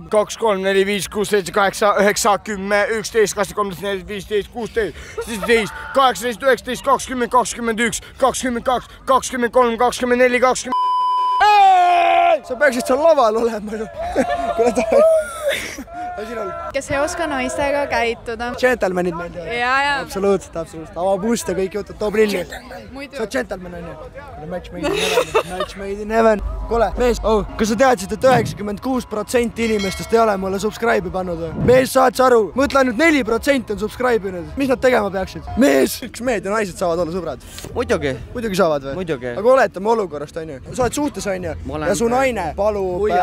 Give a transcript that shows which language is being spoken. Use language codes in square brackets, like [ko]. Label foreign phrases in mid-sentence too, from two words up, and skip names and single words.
[et] 2-3, 4, 5, 6, 7, 8, 9, 10, 11, 12, 13, 14, 15, 16, 17, 18, 19, 20, 21, 22, 23, 24, 20... Sa peaksid seal laval olema ju. kes ei oska naistega käituda. Gentlemanid meeldivad. Ja. Absoluutselt. Avab ust ja kõik jutud, toob lilli. Sa oled gentleman, on ju? [en] Match made in heaven. [et] Kole, mees, kas sa teadsid, et 96% inimestest ei ole mulle subscribe'i pannud või? Mees, saad sa aru? Mõtle ainult 4% on subscribe'inud. Mis nad tegema peaksid? Mees! Kas mehed ja naised saavad olla sõbrad? Muidugi. Muidugi saavad või? Muidugi. Aga oletame olukorrast, on ju. Sa oled suhtes, on ju? Ja su naine palub